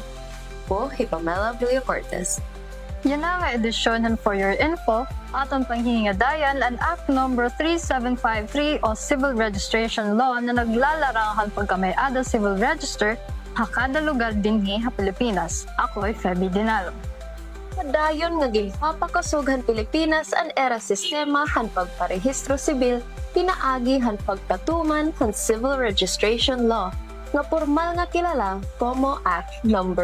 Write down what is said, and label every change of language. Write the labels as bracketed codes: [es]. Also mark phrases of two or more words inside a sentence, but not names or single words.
[war] Po, Pamela Villacortes. Yan na nga edisyon [en] for your info, [war] atong panghingadayan ang Act No. 3753 o Civil Registration Law na naglalarang pagkamayada [en] civil register [war] ha kada lugar dinhi ha Pilipinas. [tl] Ako ay Feby Dinalo. [war] Padayon nga ginpapakasughan Pilipinas ang era sistema han pagparehistro sibil pinaagi han pagtatuman han Civil Registration Law nga formal nga kilala como Act No.